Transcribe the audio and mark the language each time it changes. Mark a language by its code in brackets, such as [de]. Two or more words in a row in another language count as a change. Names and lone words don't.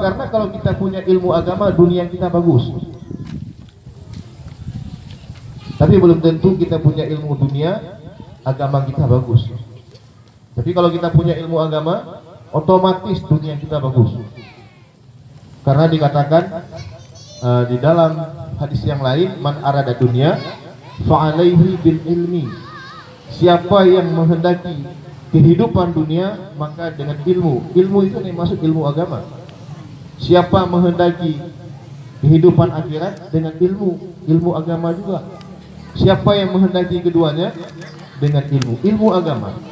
[id] Karena kalau kita punya ilmu agama, dunia kita bagus. Tapi belum tentu kita punya ilmu dunia, agama kita bagus. Tapi kalau kita punya ilmu agama, otomatis dunia kita bagus. Karena dikatakan di dalam hadis yang lain, [ar] man arada dunya fa'alaihi bil ilmi. [id] Siapa yang menghendaki kehidupan dunia, maka dengan ilmu. Ilmu itu yang masuk ilmu agama. Siapa menghendaki kehidupan akhirat, dengan ilmu agama juga. Siapa yang menghendaki keduanya, dengan ilmu agama.